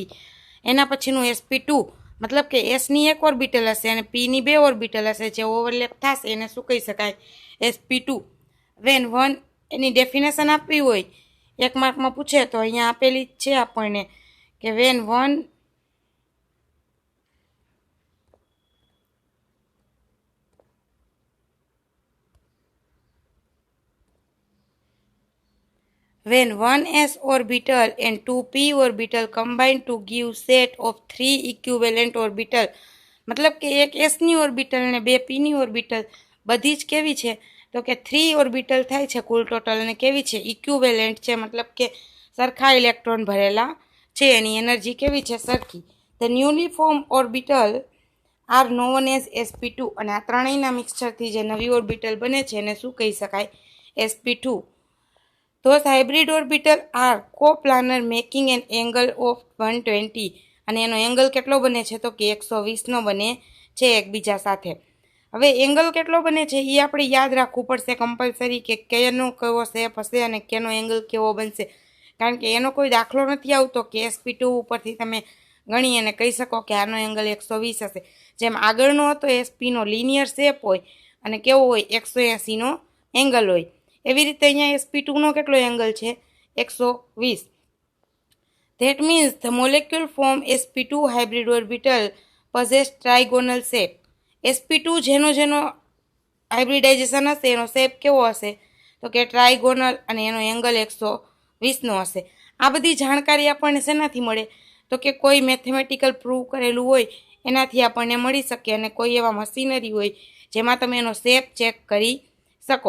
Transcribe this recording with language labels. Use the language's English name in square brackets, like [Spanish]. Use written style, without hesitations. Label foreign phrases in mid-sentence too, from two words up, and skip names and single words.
[Gujarati] એના પછીનું sp2 મતલબ કે s ની એક ઓર્બિટલ હશે અને p ની બે ઓર્બિટલ હશે જે ઓવરલેપ થશે એને શું કહી શકાય? sp2. [English] when one [Gujarati] એની ડેફિનેશન આપવી હોય એક માર્કમાં પૂછે તો અહીંયા આપેલી જ છે આપણને કે [English] when one when one s orbital and two p orbital combine to give set of three equivalent orbital. [Gujarati] મતલબ કે એક s ની ઓર્બિટલ ને બે p ની ઓર્બિટલ બધી જ કેવી છે તો કે 3 ઓર્બિટલ થાય છે કુલ ટોટલ, અને કેવી છે? ઇક્વિવેલન્ટ છે, મતલબ કે સરખા ઇલેક્ટ્રોન ભરેલા છે, એની એનર્જી કેવી છે? સરખી. [English] The newly form orbital are known as sp2. [Gujarati] અને આ ત્રણેયના મિક્સચરથી જે નવી ઓર્બિટલ બને છે એને શું કહી શકાય? sp2. [English] Those hybrid orbitals are coplanar making an angle of 120. [Gujarati] અને એનો એંગલ કેટલો બને છે તો કે 120નો બને છે એકબીજા સાથે. હવે એંગલ કેટલો બને છે એ આપણે યાદ રાખવું પડશે કમ્પલસરી કે કેનો કેવો શેપ હશે અને કેનો એંગલ કેવો બનશે, કારણ કે એનો કોઈ દાખલો નથી આવતો કે sp2 ઉપરથી તમે ગણી અને કહી શકો કે આનો એંગલ 120 હશે. જેમ આગળનો હતો sp નો લિનિયર શેપ હોય અને કેવો હોય? 180નો એંગલ હોય. એવી રીતે અહીંયા sp2નો કેટલો એંગલ છે? 120. [English] That means the molecule form sp2 hybrid orbital possess trigonal shape. [Gujarati] sp2 જેનો હાઇબ્રિડાઇઝેશન હશે એનો શેપ કેવો હશે તો કે ટ્રાઇગોનલ, અને એનો એંગલ 120નો હશે. આ બધી જાણકારી આપણને શેનાથી મળે તો કે કોઈ મેથેમેટિકલ પ્રૂવ કરેલું હોય એનાથી આપણને મળી શકે, અને કોઈ એવા મશીનરી હોય જેમાં તમે એનો શેપ ચેક કરી શકો.